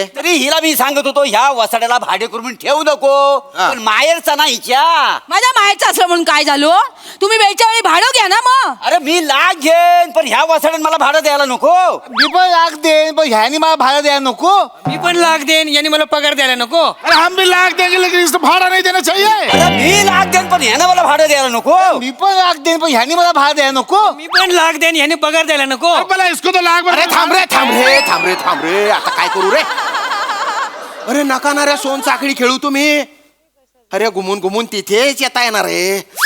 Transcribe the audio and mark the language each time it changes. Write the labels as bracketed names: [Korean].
[Marathi] तरी हिला मी सांगत होतो ह्या वसाड्याला भाडे करून ठेवू नको, हा. पण माहेरचा ना हिच्या. माझ्या माहेरचं असलं म्हणून काय झालं? तुम्ही वेळच्या वेळी भाडं घ्या ना मग. अरे मी लाख घेईन पण ह्या वसाड्यात मला भाडं द्यायला नको. मी पण लाख देईन पण ह्यानी मला भाडं द्यायला नको. मी पण लाख देईन यांनी मला पगार द्यायला नको. [Hindi] अरे हम भी लाख देंगे लेकिन इसको भाड़ा नहीं देना चाहिए. [Marathi] अरे मी लाख देईन पण ह्यानं मला भाडं द्यायला नको. मी पण लाख देईन पण ह्यानी मला भाडं द्यायला नको. मी पण लाख देईन ह्यानी पगार द्यायला नको. [Hindi] अरे भला इसको तो लाख [Marathi] अरे थांब रे थांब रे थांब रे थांब रे, आता काय करू रे? अरे नका ना रे, सोन साखळी खेळू तुम्ही. अरे घुमून घुमून तिथेच येता येणार आहे.